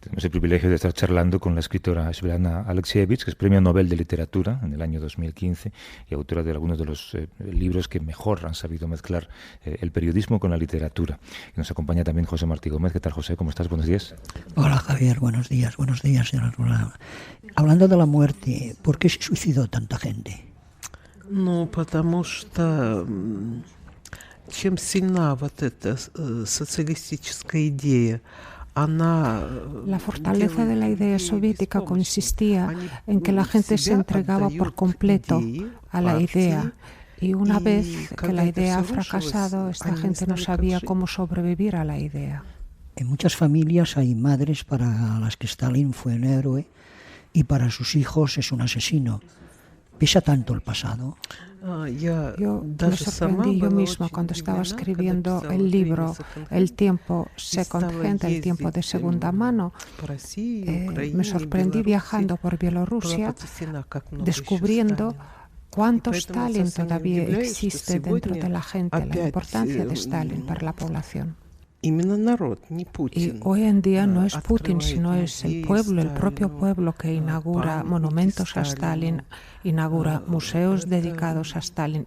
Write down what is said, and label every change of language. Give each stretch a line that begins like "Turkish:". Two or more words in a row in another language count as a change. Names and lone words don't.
Spanish: Tenemos el privilegio de estar charlando con la escritora Svetlana Alexievich, que es Premio Nobel de Literatura en el año 2015 y autora de algunos de los libros que mejor han sabido mezclar el periodismo con la literatura. Y nos acompaña también José Martí Gómez. ¿Qué tal, José? ¿Cómo estás? Buenos días. Hola, Javier. Buenos días, señora. Hablando de la muerte, ¿por qué se suicidó tanta gente?
Russian: Ну, потому что чем сильна вот эта социалистическая идея,
Spanish: La fortaleza de la idea soviética consistía en que la gente se entregaba por completo a la idea y una vez que la idea ha fracasado, esta gente no sabía cómo sobrevivir a la idea. En muchas familias hay madres para las que Stalin fue un héroe y para sus hijos es un asesino. ¿Pesa tanto el pasado? Yo me sorprendí yo misma cuando estaba escribiendo el libro El tiempo
English: second hand,
Spanish: el tiempo de segunda mano. Me sorprendí viajando por Bielorrusia, descubriendo cuánto Stalin todavía existe dentro de la gente, la importancia de Stalin para la población. Y hoy en día no es Putin, sino es el pueblo, el propio pueblo que inaugura monumentos a Stalin, inaugura museos dedicados a Stalin.